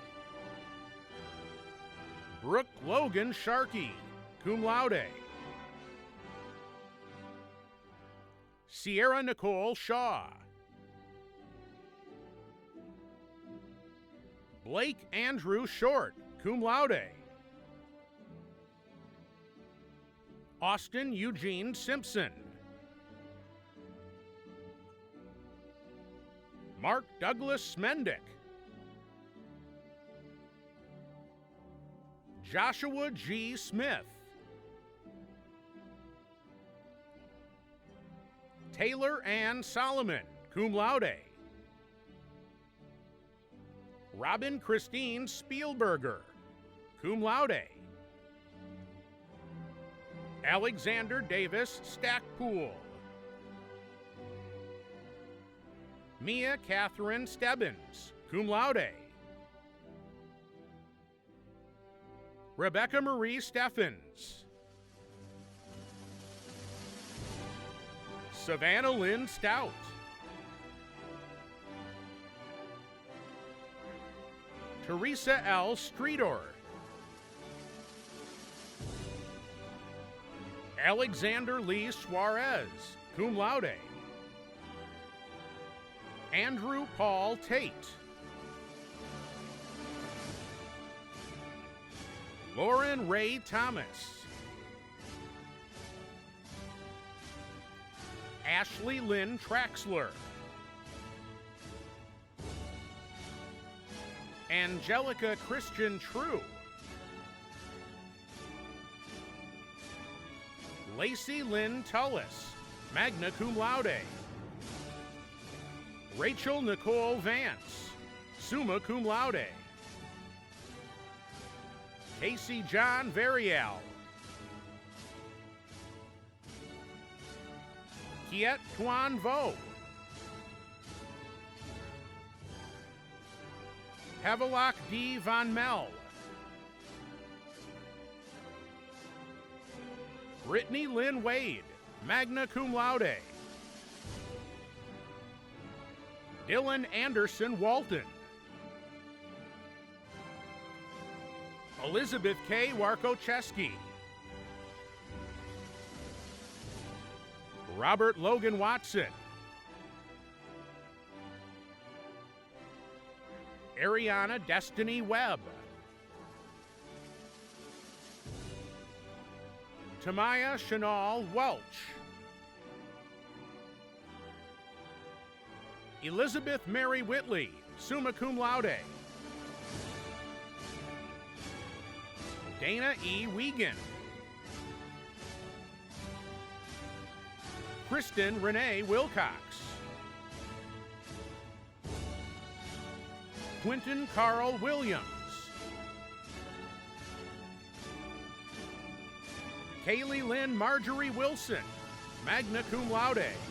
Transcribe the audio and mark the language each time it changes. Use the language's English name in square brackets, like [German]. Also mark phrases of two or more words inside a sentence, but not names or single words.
[English] Brooke Logan Sharkey, [Latin] cum laude, [English] Sierra Nicole Shaw, Blake Andrew Short, [Latin] cum laude, [English] Austin Eugene Simpson, Mark Douglas Smendick, Joshua G. Smith, Taylor Ann Solomon, [Latin] cum laude, [English] Robin Christine Spielberger, [Latin] cum laude, [English] Alexander Davis Stackpool, Mia Catherine Stebbins, [Latin] cum laude, [English] Rebecca Marie Steffens, Savannah Lynn Stout, Teresa L. Streetor, Alexander Lee Suarez, [Latin] cum laude, [English] Andrew Paul Tate, Lauren Ray Thomas, Ashley Lynn Traxler, Angelica Christian True, Lacey Lynn Tullis, [Latin] magna cum laude, [English] Rachel Nicole Vance, [Latin] summa cum laude, [English] Casey John Varial, Kiet Tuan Vo, Havelock D. Von Mel, Brittany Lynn Wade, [Latin] magna cum laude, [English] Dylan Anderson Walton, Elizabeth K. Warkocheski, Robert Logan Watson, Ariana Destiny Webb, Tamaya Chanel Welch, Elizabeth Mary Whitley, [Latin] summa cum laude, [English] Dana E. Wiegand, Kristen Renee Wilcox, Quentin Carl Williams, Kaylee Lynn Marjorie Wilson, [Latin] magna cum laude,